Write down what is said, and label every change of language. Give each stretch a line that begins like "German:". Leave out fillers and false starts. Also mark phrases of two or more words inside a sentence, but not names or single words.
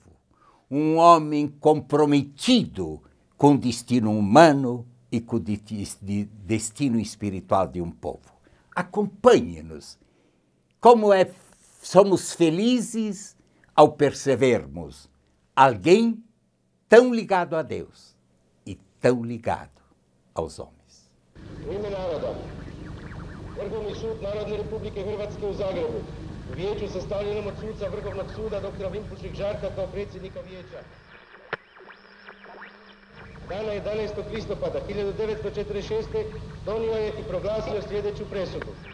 Portuguese: Um homem comprometido com o destino humano e com o destino espiritual de um povo. Acompanhe-nos. Somos felizes ao percebermos alguém tão ligado a Deus e tão ligado aos homens.
Croatian: U ime naroda, Vrhovni sud Narodne Republike Hrvatske u Zagrebu, u vijeću sastavljenom od suca Vrhovnog suda dr. Vinpušik Žarka kao predsjednika vijeća. Dana 11. listopada 1946. donio je i proglasio sljedeću presudu.